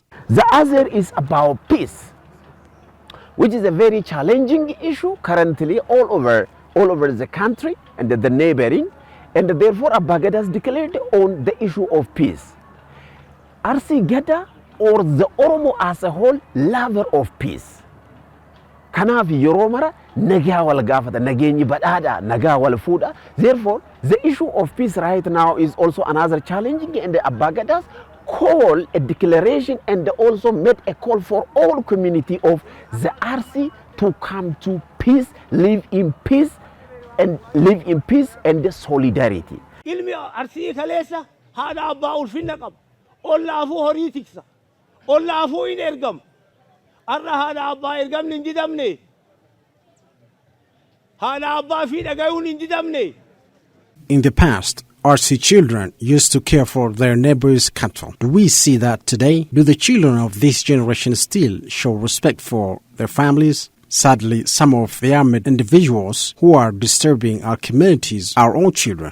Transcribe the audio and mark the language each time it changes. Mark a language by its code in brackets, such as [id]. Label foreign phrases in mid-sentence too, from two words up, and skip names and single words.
[en] The other is about peace, which is a very challenging issue currently all over the country and the neighboring, and therefore Abba Gada has declared on the issue of peace. Arsii Gada or the Oromo as a whole, lover of peace. [om] Kanaaf yeroo mara nagaa wal gaafata, nageenyi badhaadha, nagaa wal fuudha. [en] Therefore, the issue of peace right now is also another challenging, and the Abba Gadas call a declaration and also made a call for all community of the Arsii to come to peace, live in peace and solidarity. [om] Ilmi Arsii kaleessa haadha abbaa ulfinna qaba. Ollaafuu horii tiksa. Ollaafuu hin ergam. Arra haadha abbaa ergamni hin didamne. Haadha abbaa fi dhagayuun hin didamne. [en] In the past, Arsii children used to care for their neighbors' cattle. Do we see that today? Do the children of this generation still show respect for their families? Sadly, some of the armed individuals who are disturbing our communities are our own children.